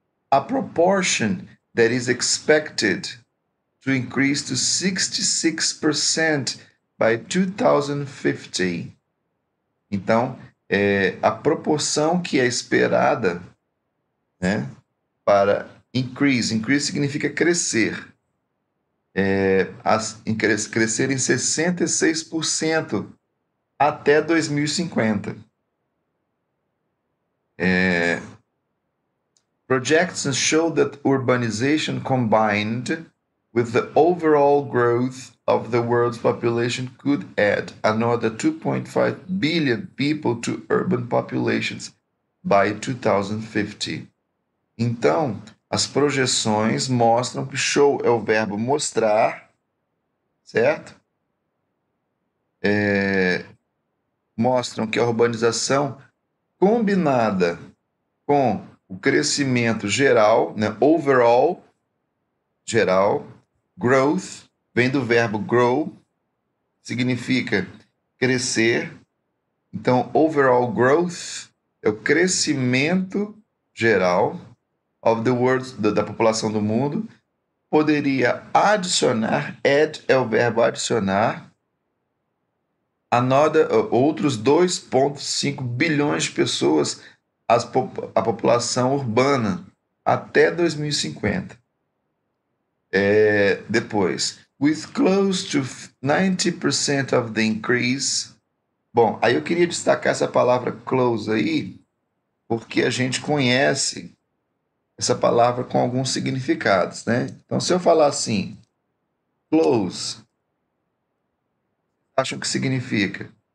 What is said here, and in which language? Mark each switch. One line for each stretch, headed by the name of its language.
English: A proportion that is expected to increase to 66% by 2050.
Portuguese: Então, a proporção que é esperada, né, para increase significa crescer. Crescer em 66% até 2050.
English: Projections show that urbanization combined with the overall growth of the world's population could add another 2.5 billion people to urban populations by 2050.
Portuguese: Então, as projeções mostram que show é o verbo mostrar, certo? Mostram que a urbanização combinada com o crescimento geral, né, overall, geral, growth, vem do verbo grow, significa crescer. Então, overall growth é o crescimento geral
English: of the world,
Portuguese: da população do mundo. Poderia adicionar, add é o verbo adicionar, outros 2,5 bilhões de pessoas à população urbana até 2050.
English: Depois, with close to 90% of the increase.
Portuguese: Bom, aí eu queria destacar essa palavra close aí, porque a gente conhece essa palavra com alguns significados, né? Então, se eu falar assim, close, acham que significa?